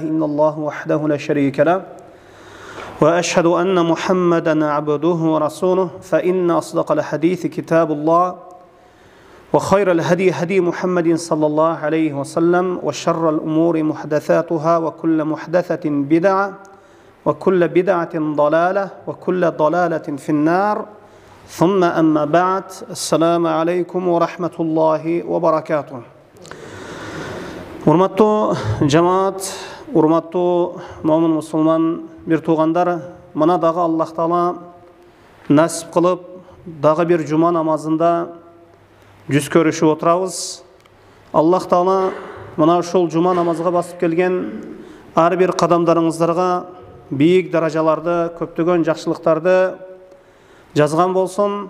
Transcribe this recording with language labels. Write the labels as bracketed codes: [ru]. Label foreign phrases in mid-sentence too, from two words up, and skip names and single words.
[ar] إلا الله وحده لا شريك له وأشهد أن محمدا عبده ورسوله فإن أصدق الحديث كتاب الله وخير الهدي هدي محمد صلى الله عليه وسلم وشر الأمور محدثاتها وكل محدثة بدعة وكل بدعة ضلالة وكل ضلالة في النار ثم أما بعد السلام عليكم ورحمة الله وبركاته. [ky] Урматтуу жамаат, урматтуу момун мусулман бир туугандар, мына дагы Аллах Таала насип кылып, дагы бир жума намазында жүз көрүшүп отурабыз. Аллах Таала мына ушул жума намазга басып келген ар бир кадамдарыңыздарга бийик даражаларды, көптөгөн жакшылыктарды жазган болсун.